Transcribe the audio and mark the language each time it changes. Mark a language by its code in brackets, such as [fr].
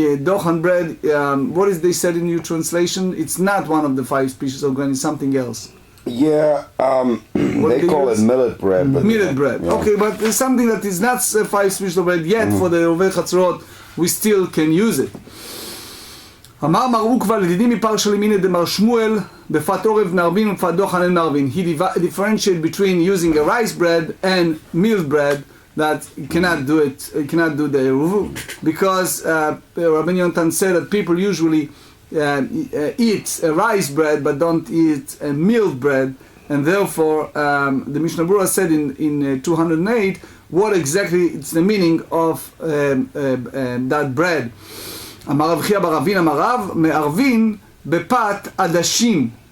[en] Dochan bread, what is they said in your translation? It's not one of the 5 species of grain, it's something else. Yeah, they call it millet bread. But millet bread, yeah. Okay, but it's something that is not 5 species of bread yet. For the Eruvin Chatzorot, we still can use it. [he] אמר מר עוקבא לדידי מפרשה לימינא דמר שמואל בפת עורב מערבין ובפת דוחן אין מערבין. [en] He differentiated between using a rice bread and meal bread, that you cannot do it, you cannot do the eruv, because Rabbi Yonatan said that people usually eat a rice bread but don't eat a meal bread, and therefore the Mishnah Berurah said in 208 what exactly it's the meaning of that bread. [he] אמר רב חייא בר אבין אמר רב מערבין בפת עדשים.